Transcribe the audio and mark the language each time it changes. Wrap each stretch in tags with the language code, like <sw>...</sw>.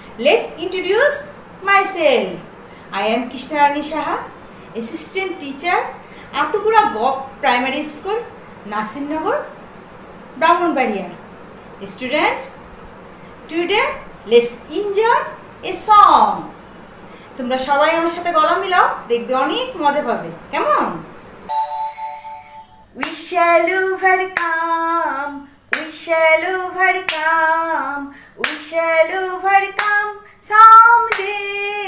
<en>Let introduce myself. I am Krishnarani Saha, assistant teacher, Atupura God Primary School, Nasim Nagar, Brahmanbaria. Students, today let's enjoy a song.</en> <bn>তোমরা সবাই আমার সাথে গলা মিলাও, দেখবে অনেক মজা পাবে। কেমন?</bn> <en>We shall overcome, we shall overcome, we shall overcome someday.</en>